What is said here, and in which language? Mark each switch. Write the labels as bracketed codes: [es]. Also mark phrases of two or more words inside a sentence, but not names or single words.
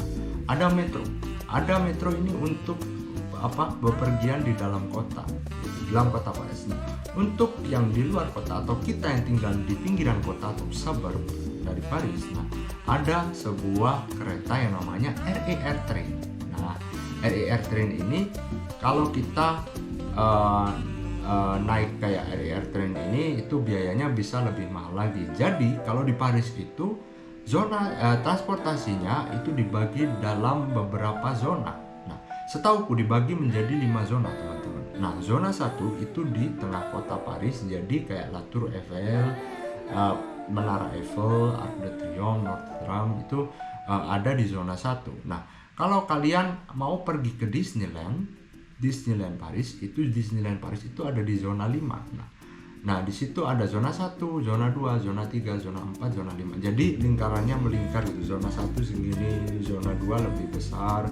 [id] Ada metro ini untuk bepergian di dalam kota Paris. Untuk yang di luar kota atau kita yang tinggal di pinggiran kota atau suburb dari Paris, nah ada sebuah kereta yang namanya RER train. Nah, RER train ini kalau kita naik kayak RER train ini itu biayanya bisa lebih mahal lagi. Jadi kalau di Paris itu zona transportasinya itu dibagi dalam beberapa zona. Nah, setauku dibagi menjadi 5 zona, teman-teman. Nah, zona 1 itu di tengah kota Paris, jadi kayak La Tour Eiffel, Menara Eiffel, Arc de Triomphe, Notre Dame itu ada di zona 1. Nah, kalau kalian mau pergi ke Disneyland Paris, Disneyland Paris itu ada di zona 5. Nah, di situ ada zona 1, zona 2, zona 3, zona 4, zona 5. Jadi lingkarannya melingkar gitu. Zona 1 segini, zona 2 lebih besar.